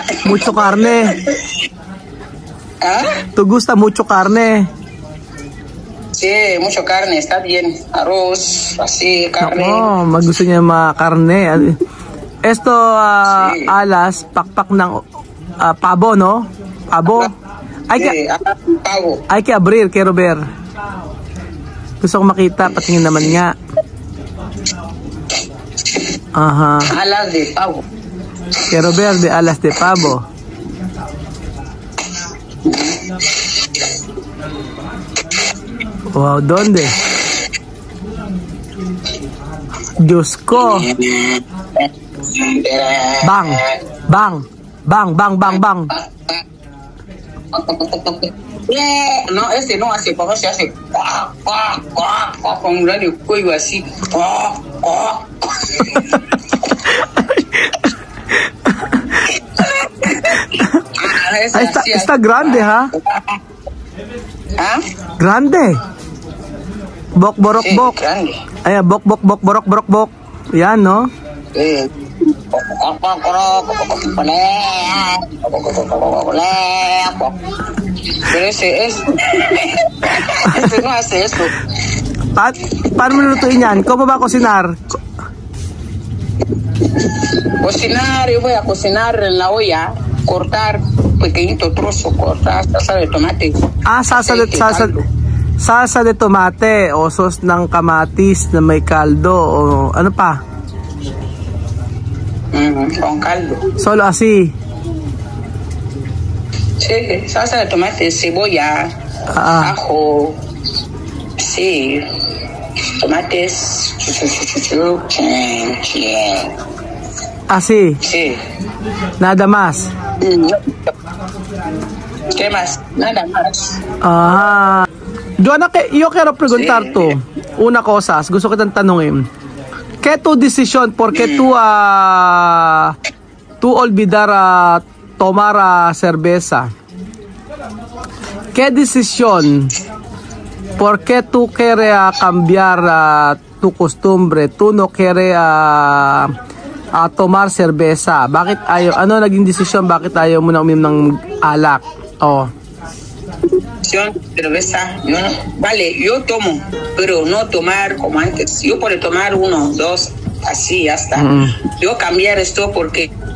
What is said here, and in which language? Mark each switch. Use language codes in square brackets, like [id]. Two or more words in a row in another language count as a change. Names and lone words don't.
[es] mucho carne. ¿Ah? ¿Te gusta mucho carne? Sí, mucho carne, está bien. Arroz, así, carne. [tl] Oo, magusto niya mga karne. [es] Esto, Sí. [tl] alas, pakpak ng pabo, no? Pabo. Ay, [es] Sí, pavo. ay que abrir, quiero ver. [tl] Gusto kong makita, patingin naman nga. Aha. [es] Alas de pavo. Quiero ver de alas de pavo. Wow, ¿dónde? [tl] Diyos ko. Bang, bang, bang, bang, bang, bang. [es] No, este no hace, porque se hace cuac, cuac, cuac, cuac, con un radio cuello así. Cuac, cuac. Ay, está grande, ha? ¿Ah? Grande. Bok, borok, Sí, bok. grande. Ayan, bok, bok, bok, borok, borok, bok. [tl] Yan, no? [es] Pero ese es. Ese no hace eso. [tl] Paano mo lulutuin yan? [es] ¿Cómo ba cocinar? Cocinar, yo voy a cocinar en la olla, cortar pequeñito trozo, cortar salsa de tomate. [tl] Ah, [es] salsa de tomate [tl] o sauce ng kamatis na may kaldo o ano pa? [es] Con caldo. Solo así. Sí, salsa de tomate, cebolla, Ah, ajo, sí, tomates, así. sí. Nada más. ¿Qué más? Nada más. Ah. Joanna, yo quiero preguntar Sí. tú una cosa. [tl] Gusto kitang tanungin. [es] ¿Qué tu decisión? ¿Por qué tú olvidar tomar cerveza? ¿Qué decisión? ¿Por qué tú quieres cambiar tu costumbre? ¿Tú no quieres tomar cerveza? [tl] Bakit ayaw? Ano naging desisyon? Bakit ayaw mo na uminom ng alak? Oh. [es] Cerveza, yo no, vale, yo tomo, pero no tomar como antes. Yo puedo tomar 1, 2, así, ya está. Yo cambiar esto porque